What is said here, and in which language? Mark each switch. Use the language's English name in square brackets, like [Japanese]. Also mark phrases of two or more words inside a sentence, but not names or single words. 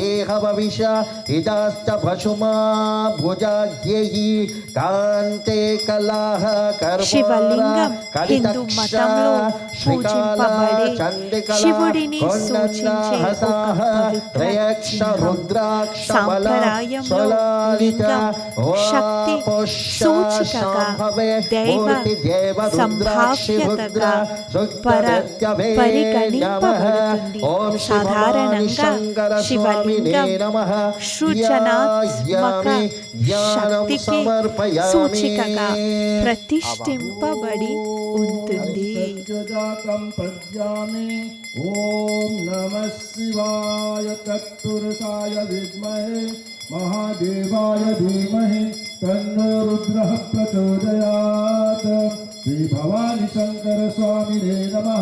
[Telugu] हवविष इदास्त भशुमा भुजाग्ययि कान्ते कलाह శివలింగం హిందూ మతంలో పూజింపబడే శివుడిని సూచించే ఒక పవిత్ర చిహ్నం. సాంప్రదాయంలో లింగం శక్తి సూచికగా, దైవ సంభావ్యతగా పరిగణింపబడుతుంది. సాధారణంగా శివలింగం సృజనాత్మక శక్తికి సూచికగా ప్రతిష్ఠింపబడి ఉంటుంది. [Sanskrit] जातं प्रज्ञामि ॐ नमः शिवाय तत्पुरुषाय विद्महे महादेवाय धीमहि तन्नो रुद्रः प्रचोदयात्. श्री भवानी शंकर स्वामिने नमः.